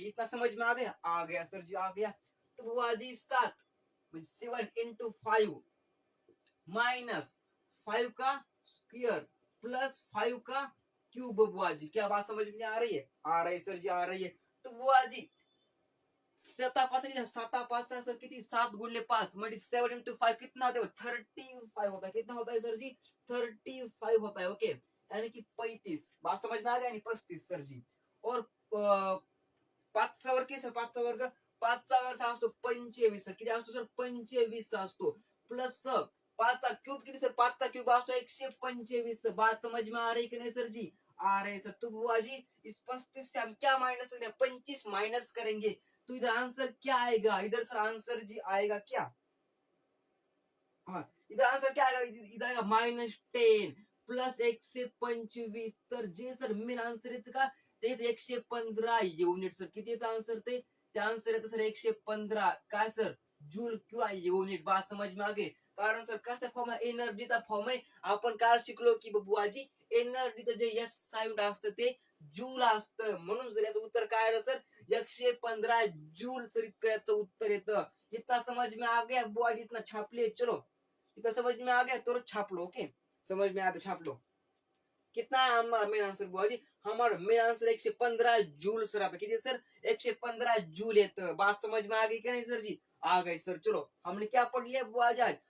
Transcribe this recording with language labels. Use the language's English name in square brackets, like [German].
[Hindi] इतना समझ में आ गया सर जी, आ गया. तो बुआ जी 7 × 5 माइनस 5 का स्क्वायर प्लस 5 का क्यूब. बुआ जी क्या बात समझ में आ रही है, आ रही है सर जी, आ रही है. तो बुआ जी [Marathi] 7 सर किती, 7 × 5 म्हणजे [Hindi] 7 × 5 कितना होता है, 35 होता है. कितना होता है सर जी, 35 होता है. ओके, यानी कि 35. बात समझ में आ गया, 35 सर जी. [Marathi] और 5चा वर्ग सर, 5चा वर्ग, 5चा वर्ग असतो 25 सर. किती असतो सर, 25 असतो. प्लस 5चा क्यूब किती सर, 5चा क्यूब असतो 125. [Hindi] बात समझ में आ रही कि नहीं सर जी, आ रहे सर. तो बुआ जी इस 35 से हम क्या माइनस करेंगे, 25 माइनस करेंगे, तो इधर आंसर क्या आएगा, इधर सर आंसर जी आएगा क्या, हाँ इधर आंसर क्या आएगा, इधर आएगा -10 प्लस 125. [Marathi] तर जे सर मेन आंसर येतं का, ते 115 युनिट सर. किती येतं आंसर, ते आंसर येतं सर 115 काय सर, जूल किंवा युनिट. [Hindi] बात समझ में आ गई. [Marathi] कारण सर कसला फॉर्म आहे, एनर्जीचा फॉर्म आहे. आपण काल शिकलो की बुवाजी एनर्जीचं जे एस साईड असतं ते जूल असतं. म्हणून जर याचं उत्तर काय आलं सर 115 जूल, तर इतकं याचं उत्तर येतं. [Hindi] इतना समझ में आ गया बुआजी, इतना छाप लिए चलो, इतना समझ में आ गया तो छाप लो. ओके, समझ में आया तो छाप लो. कितना है हमारा मेन आंसर बुआजी? हमारा मेन आंसर 115 जूल सर. [Marathi] आता किती सर 115 जूल येतं. [Hindi] बात समझ में आ गई क्या नहीं सर जी? आ गई सर. चलो हमने क्या पढ़ लिया बुआजी आज?